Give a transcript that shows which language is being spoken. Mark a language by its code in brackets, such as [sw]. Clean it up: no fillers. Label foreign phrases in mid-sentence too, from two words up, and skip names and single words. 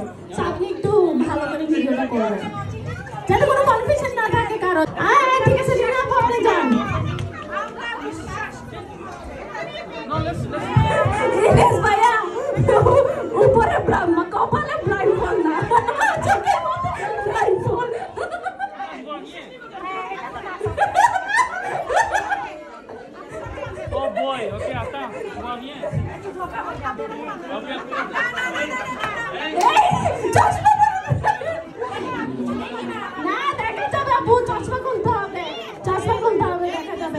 [bn] আপনি একটু ভালো করে ভিডিওটা করবেন, যাতে কোনো কনফিউশন না থাকে কারণ। ঠিক আছে, রিনা আপু আপনি যান। ভাইয়া উপরে কপালে ব্লাইন্ড ফোন না, চোখের মধ্যে ব্লাইন্ড ফোন। [en] Oh boy, [fr] ok, attends, tu vois rien. [bn] না, দেখা যাবে আপু, চশমা খুলতে হবে, দেখা যাবে।